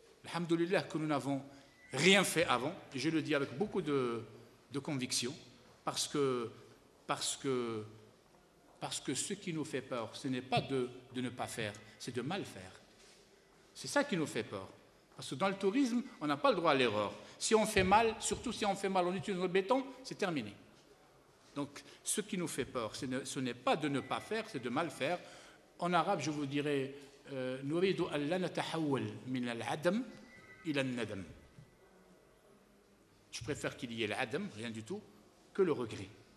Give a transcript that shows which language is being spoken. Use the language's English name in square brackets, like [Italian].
[French] Alhamdulillah que nous n'avons rien fait avant, et je le dis avec beaucoup de conviction, parce que ce qui nous fait peur, ce n'est pas de ne pas faire, c'est de mal faire. C'est ça qui nous fait peur. Parce que dans le tourisme, on n'a pas le droit à l'erreur. Si on fait mal, surtout si on fait mal, on utilise le béton, c'est terminé. Donc, ce qui nous fait peur, ce n'est pas de ne pas faire, c'est de mal faire. En arabe, je vous dirais, [Arabic] نريد أن لا نتحول من العدم إلى الندم. [French] Je préfère qu'il y ait l'adam, rien du tout, que le regret.